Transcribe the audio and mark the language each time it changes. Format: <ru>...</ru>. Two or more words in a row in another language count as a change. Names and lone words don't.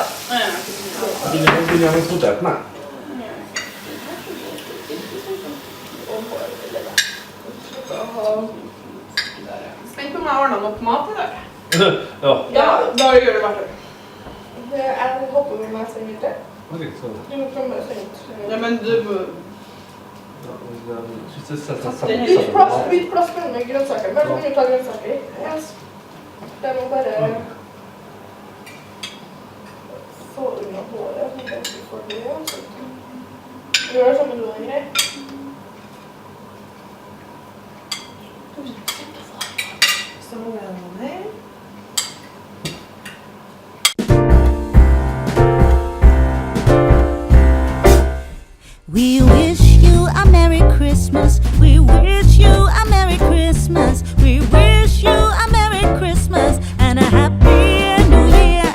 <no>Begynner med poteten, nei. Spent på om jeg ordnet nok mat i dag. Ja. Ja, da gjør det hvert år. Jeg håper med meg som vil det.</no> <sv>Okej, så. Ja men du... Byt plats med grönsaker. Vem vill ta grönsaker? Den och bara... Forma på det. Gör som en lång grej. Så många här.</sv> <en>We wish you a Merry Christmas. We wish you a Merry Christmas. We wish you a Merry Christmas and a Happy New Year.</en>